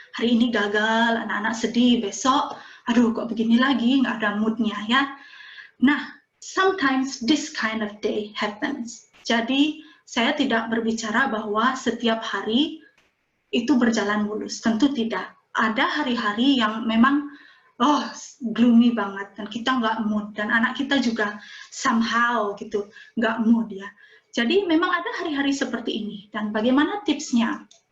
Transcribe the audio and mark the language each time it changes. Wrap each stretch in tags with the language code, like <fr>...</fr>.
<id>Hari ini gagal, anak-anak sedih, besok, aduh kok begini lagi, nggak ada moodnya ya.</id> <en>Nah, sometimes this kind of day happens.</en> <id>Jadi, saya tidak berbicara bahwa setiap hari itu berjalan mulus, tentu tidak. Ada hari-hari yang memang gloomy banget dan kita nggak mood, dan anak kita juga somehow gitu nggak mood ya. Jadi memang ada hari-hari seperti ini, dan bagaimana tipsnya?</id>